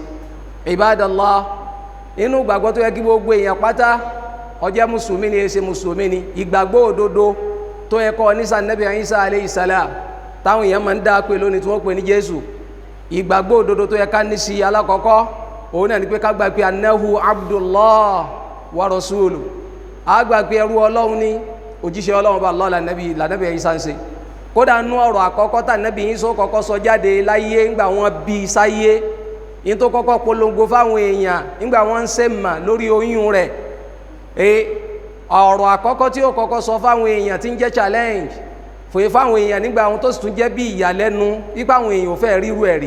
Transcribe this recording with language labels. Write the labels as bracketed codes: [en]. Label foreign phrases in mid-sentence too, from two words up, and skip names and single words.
[yo] Ibadallah, inú ìgbàgbọ́ tó yẹ kí gbogbo èèyàn pátá, ó jẹ́ mùsùlùmí ni èsè mùsùlùmí ni, ìgbàgbọ́ òdodo tó yẹ kó ní sí Ànábì Isa [ar] عليه السلام, [yo] táwọn èèyàn máa ń dá pé lónìí tí wọ́n pè ní Jésù. Ìgbàgbọ́ òdodo tó yẹ ká ní sí alákọ̀ọ́kọ́, òun náà ni pé ká gbà pé [ar] أنه عبد الله ورسوله, [yo] a gbà pé ẹrú Ọlọ́run ní, òjíṣẹ́ Ọlọ́run bá Allah lànàbí Ìsá ń ṣe. Kódà nú ọ̀rọ̀ àkọ́kọ́ tà Nábì Ìsá kọ́kọ́ sọ jáde láyé ńgbà wọ́n bí sáyé, yí tó kọ́kọ́ polongo fáwọn èèyàn ńgbà wọ́n ń ṣe mà lórí oyún rẹ̀. Ọ̀rọ̀ àkọ́kọ́ tí ó kọ́kọ́ sọ fáwọn èèyàn tí ń jẹ́ challenge fòye fáwọn èèyàn nígbà àwọn tó sì tún jẹ́ bí ìyàlẹ́nu wípé àwọn èèyàn ò fẹ́ ríru ẹ̀rí.